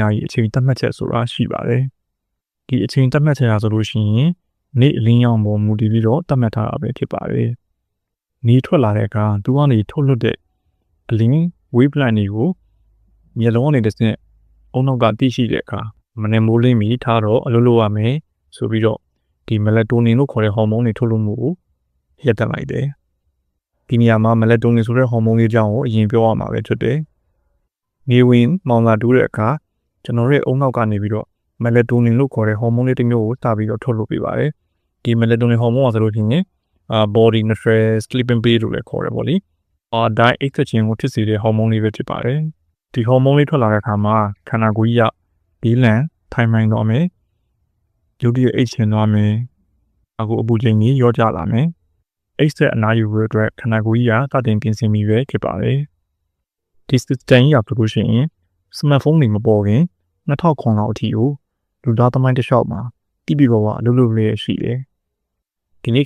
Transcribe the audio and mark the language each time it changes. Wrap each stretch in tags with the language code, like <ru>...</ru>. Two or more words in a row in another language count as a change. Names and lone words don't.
<my>များကြီးအချိန်သတ်မှတ်ချက်ဆိုတာရှိပါတယ်ဒီအချိန်သတ်မှတ်ချက်ဆိုလို့ရှိရင်နေ့အလင်းရောင်ပေါ်မူတည်ပြီးတော့သတ်မှတ်ထားတာပဲဖြစ်ပါတယ်နေထွက်လာတဲ့အခါသူကနေထုတ်လွှတ်တဲ့အလင်း wavelength တွေကိုမျက်လုံးနဲ့တစ်စက်အုံနောက်ကသိရှိတဲ့အခါမနေ့မိုးလင်းပြီးထားတော့အလုပ်လုပ်ရမယ်ဆိုပြီးတော့ဒီ melatonin လို့ခေါ်တဲ့ဟော်မုန်းတွေထုတ်လွှတ်မှုကိုရပ်တန့်လိုက်တယ်ဒီနေရာမှာ melatonin ဆိုတဲ့ဟော်မုန်းလေးကြောင့်အရင်ပြောရမှာပဲဖြစ်တယ်နေဝင် မောင်လာတူးတဲ့အခါကျွန်တော်ရဲ့အုံနောက်ကနေပြီးတော့ melatonin လို့ခေါ်တဲ့ဟော်မုန်းလေးတစ်မျိုးကိုတာပြီးတော့ထုတ်လွှတ်ပေးပါတယ်ဒီ melatonin ဟော်မုန်းကဆိုလို့ရှိရင် body</my> <en>natural sleeping pill</en> <my>လို့လည်းခေါ်တယ်ပေါ့လေဒါအိတ်သက်ခြင်းကိုဖြစ်စေတဲ့ဟော်မုန်းလေးပဲဖြစ်ပါတယ်ဒီဟော်မုန်းလေးထွက်လာတဲ့အခါမှာခန္ဓာကိုယ်ကြီးကဒီလန်ထိုင်မှန်တော့မယ်ရုပ်တရက်အိတ်ချင်သွားမယ်အခုအပူချိန်ကြီးရောကြလာမယ်အိတ်ဆက်အနားယူရတဲ့အတွက်ခန္ဓာကိုယ်ကြီးကတတင်ပြင်ဆင်ပြီးပဲဖြစ်ပါတယ်ဒီ system ကြီးကပြောလို့ရှိရင် smartphone တွေမပေါ်ခင်2009လောက်အထိကိုလူသားသမိုင်းတစ်လျှောက်မှာတိပိပေါ်ကအလုပ်လုပ်လေးရှိတယ်ဒီနေ့ခေ</my>